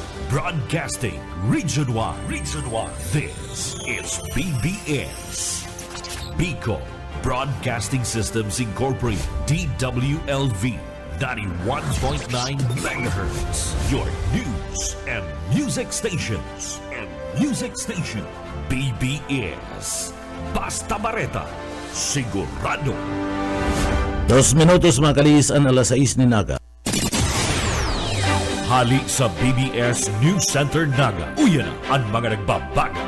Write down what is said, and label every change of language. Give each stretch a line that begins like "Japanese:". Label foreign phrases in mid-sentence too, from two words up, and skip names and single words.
English: Broadcasting Region 1. Region 1. This is BBS. Bicol Broadcasting Systems Incorporated. DWLV. 91.9 MHz. Your news and music stations. BBS. Basta Bareta.
Bikol: Sigurado. 2 minutos mga kalisan, alas 6 ni Naga. Hali sa BBS News Center Naga. Uyan na ang mga nagbabaga.